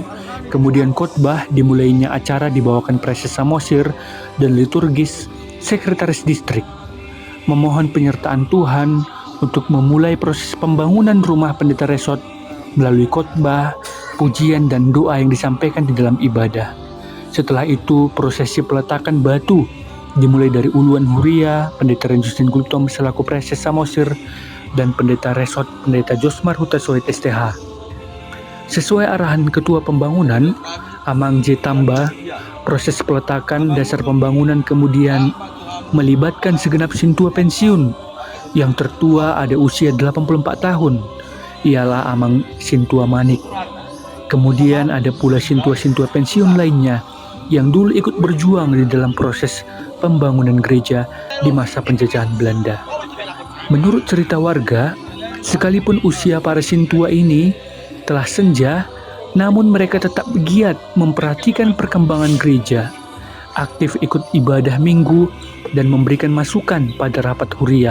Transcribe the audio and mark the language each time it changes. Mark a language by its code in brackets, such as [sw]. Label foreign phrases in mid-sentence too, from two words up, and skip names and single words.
[id] Kemudian khotbah dimulainya acara dibawakan Preses Samosir dan liturgis Sekretaris Distrik. Memohon penyertaan Tuhan untuk memulai proses pembangunan rumah pendeta resort melalui khotbah, pujian, dan doa yang disampaikan di dalam ibadah. Setelah itu, prosesi peletakan batu dimulai dari Uluan Huria, Pendeta Renjusin Gultom selaku Preses Samosir, dan Pendeta Resort Pendeta Josmar Huta Soit STH. Sesuai arahan Ketua Pembangunan, Amang J. Tamba, proses peletakan dasar pembangunan kemudian melibatkan segenap sintua pensiun. Yang tertua ada usia 84 tahun, ialah Amang Sintua Manik. Kemudian ada pula sintua-sintua pensiun lainnya yang dulu ikut berjuang di dalam proses pembangunan gereja di masa penjajahan Belanda. Menurut cerita warga, sekalipun usia para sintua ini telah senja, namun mereka tetap giat memperhatikan perkembangan gereja, aktif ikut ibadah minggu, dan memberikan masukan pada rapat huria.